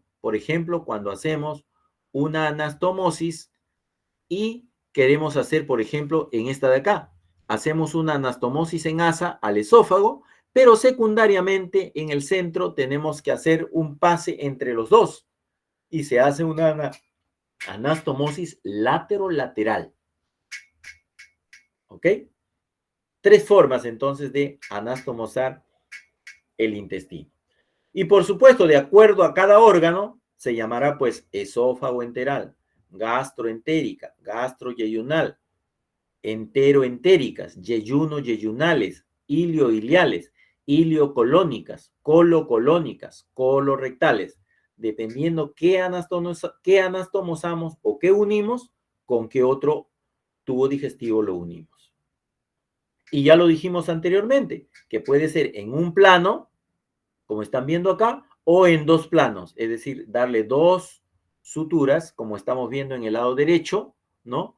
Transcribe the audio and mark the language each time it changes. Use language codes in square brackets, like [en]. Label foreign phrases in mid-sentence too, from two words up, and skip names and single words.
[es] Por ejemplo, cuando hacemos una anastomosis y queremos hacer, por ejemplo, en esta de acá, hacemos una anastomosis en asa al esófago, pero secundariamente en el centro tenemos que hacer un pase entre los dos y se hace una anastomosis laterolateral. ¿Ok? Tres formas entonces de anastomosar el intestino. Y por supuesto, de acuerdo a cada órgano, se llamará pues esófago enteral, gastroentérica, gastroyeyunal, enteroentéricas, yeyuno-yeyunales, ilio-iliales, iliocolónicas, colocolónicas, colorectales, dependiendo qué anastomosamos o qué unimos, con qué otro tubo digestivo lo unimos. Y ya lo dijimos anteriormente, que puede ser en un plano, como están viendo acá, o en dos planos, es decir, darle dos suturas, como estamos viendo en el lado derecho, ¿no?